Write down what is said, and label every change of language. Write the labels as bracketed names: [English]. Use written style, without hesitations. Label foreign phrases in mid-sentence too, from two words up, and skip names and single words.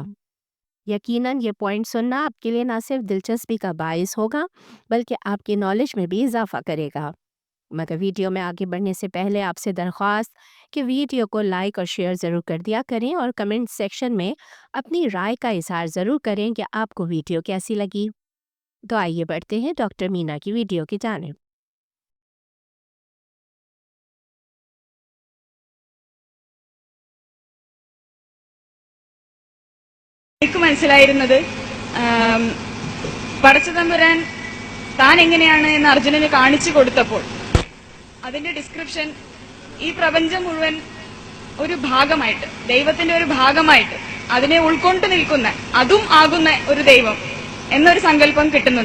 [Hindi] यकीनन ये पॉइंट सुनना आपके लिए ना सिर्फ दिलचस्पी का बायस होगा बल्कि आपकी नॉलेज में भी इजाफा करेगा। मगर वीडियो में आगे बढ़ने से पहले आपसे दरख्वास्त कि वीडियो को लाइक और शेयर ज़रूर कर दिया करें और [English] comment section [Hindi] में अपनी राय का इजहार ज़रूर करें कि आपको वीडियो कैसी लगी। तो आइए बढ़ते हैं डॉक्टर मीना की वीडियो की जानिब। [Malayalam] എനിക്ക് മനസ്സിലായിരുന്നത് ആം, പടച്ചതമ്പുരാൻ താൻ എങ്ങനെയാണ് എന്ന് അർജുനന് കാണിച്ചു കൊടുത്തപ്പോൾ അതിന്റെ ഡിസ്ക്രിപ്ഷൻ ഈ പ്രപഞ്ചം മുഴുവൻ ഒരു ഭാഗമായിട്ട്, ദൈവത്തിന്റെ ഒരു ഭാഗമായിട്ട് അതിനെ ഉൾക്കൊണ്ട് നിൽക്കുന്ന, അതും ആകുന്ന ഒരു ദൈവം എന്നൊരു സങ്കല്പം കിട്ടുന്നുണ്ട്.